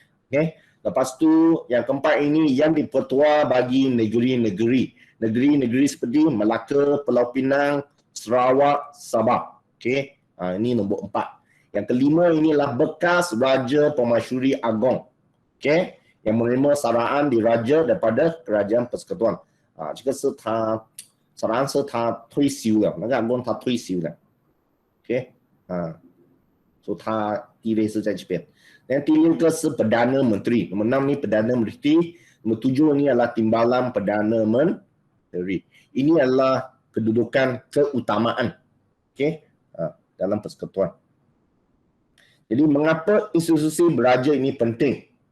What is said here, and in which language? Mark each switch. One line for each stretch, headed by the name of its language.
Malay: Okey, lepas tu yang keempat ini Yang di-Pertua bagi negeri-negeri. Negeri-negeri seperti Melaka, Pulau Pinang, Sarawak, Sabah. Okey, ini nombor 4. Yang kelima inilah bekas Raja Permaisuri Agong. Okey, yang menerima saraan diraja daripada Kerajaan Persekutuan.
Chinese: 这个是他saraan 是他退休了，那个Agong 他退休了。 OK， 所以他地位是在这边。
Malay: Dan
Chinese: 第六个是
Malay: Perdana Menteri. Nombor 6 ni Perdana Menteri. Nombor 7 ni adalah Timbalan Perdana Menteri. Ini adalah kedudukan keutamaan, okay, dalam persekutuan. Jadi mengapa institusi beraja ini penting?